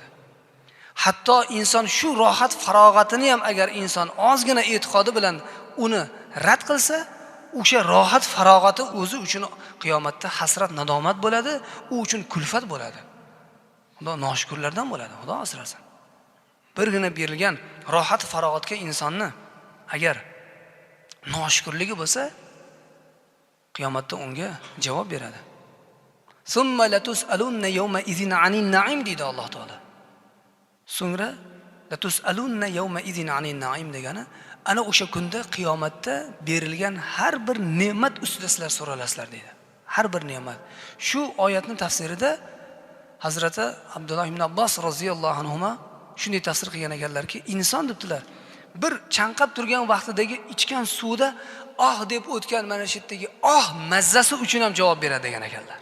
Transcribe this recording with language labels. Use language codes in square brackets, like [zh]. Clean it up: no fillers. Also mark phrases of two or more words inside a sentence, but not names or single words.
[uz] Hatto inson shu rohat farog'atini ham agar inson ozgina e'tiqodi bilan uni rad qilsa, o'sha rohat farog'ati o'zi uchun qiyomatda hasrat nadomat bo'ladi, u uchun kulfat bo'ladi. Xudo noshukrlardan bo'ladi, Xudo asrasin. Birgina berilgan rohat farog'atga insonni agar noshukrligi bo'lsa, qiyomatda unga javob beradi. [ar] ثم لتسألن يومئذ عن النعيم [uz] deydi Alloh taolo. So'ngra [ar] لتسألن يومئذ عن النعيم [uz] degani ana o'sha kunda qiyomatda berilgan har bir ne'mat ustida sizlar so'ralasizlar deydi. Har bir ne'mat. Shu oyatning tafsirida Hazrati Abdulloh ibn Abbos roziyallohu anhuma shunday tafsir qilgan ekanlarki, inson debdilar, bir chanqab turgan vaqtidagi ichgan suvda deb o'tgan mana shu yerdagi mazzasi uchun ham javob beradi degan ekanlar.